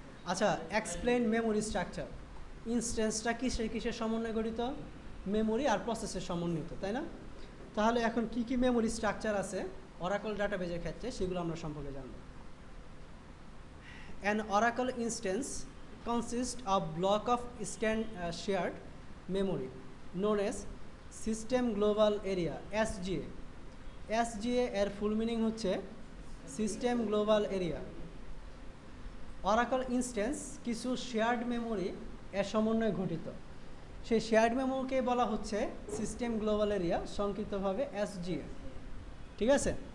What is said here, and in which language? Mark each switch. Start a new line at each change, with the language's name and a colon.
Bangla: আচ্ছা,
English: Explain memory structure.
Bangla: ইনস্ট্যান্সটা কিসের কিসের সমন্বয়ে গঠিত? মেমোরি আর প্রসেসের সমন্বিত, তাই না? তাহলে এখন কি কি মেমোরি স্ট্রাকচার আছে অরাকল ডাটাবেজের ক্ষেত্রে সেগুলো আমরা সম্পর্কে জানব।
English: An Oracle instance consists of block of shared memory known as System Global Area SGA.
Bangla: SGA এর ফুল মিনিং হচ্ছে system global area. Oracle instance কিছু শেয়ার্ড মেমোরি এর সমন্বয়ে গঠিত, সেই শেয়ার্ড মেমোরিকে বলা হচ্ছে সিস্টেম গ্লোবাল এরিয়া, সংক্ষিপ্তভাবে SGA, ঠিক আছে?